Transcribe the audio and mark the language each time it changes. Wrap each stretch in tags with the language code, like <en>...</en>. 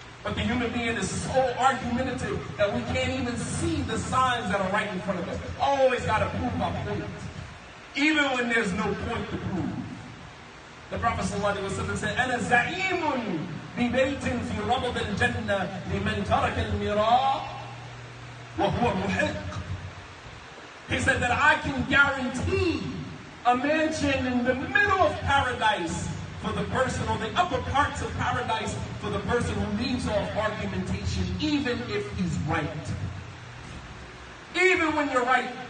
<en>But the human being is so argumentative that we can't even see the signs that are right in front of us. Always got to prove my point, even when there's no point to prove. The Prophet ﷺ said,</en> <ar>أَنَا زَعِيمٌ بِبَيْتٍ فِي رَبَضِ الْجَنَّةِ لِمَنْ تَرَكَ الْمِرَاءَ وَهُوَ مُحِقٌّ.</ar> <en>He said that I can guarantee a mansion in the middle of paradise for the person, or the upper parts of paradise for the person who leaves off argumentation, even if he's right. Even when you're right.</en>